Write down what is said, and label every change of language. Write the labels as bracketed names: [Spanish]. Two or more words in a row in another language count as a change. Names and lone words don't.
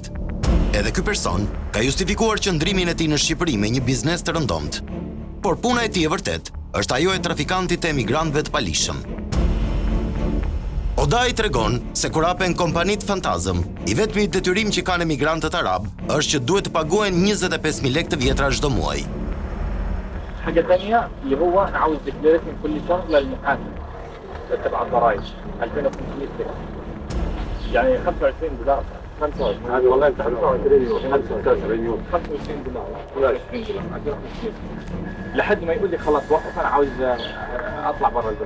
[Albanian] Edhe ky person ka justifikuar qëndrimin e tij në Shqipëri me një biznes të rëndomt. Por puna e tij e vërtet është ajo e trafikantit të emigrantëve të palishëm. Odai tregon se kur hapen kompanitë fantazëm, i vetmi detyrim që kanë emigrantët arab është që duhet të paguajnë 25.000 lekë të vjetra çdo muaj. [Arabic] حاجه ثانيه اللي هو انا عاوز ديكلاريشن كل شهر للمحاسب تبع الضرائب 2500 ليره. يعني $25. 25 هذا والله انت 25 يوم 25 يوم 25 دولار ولا 20 دولار لحد ما يقول لي خلاص وقف انا عاوز اطلع برا البلد.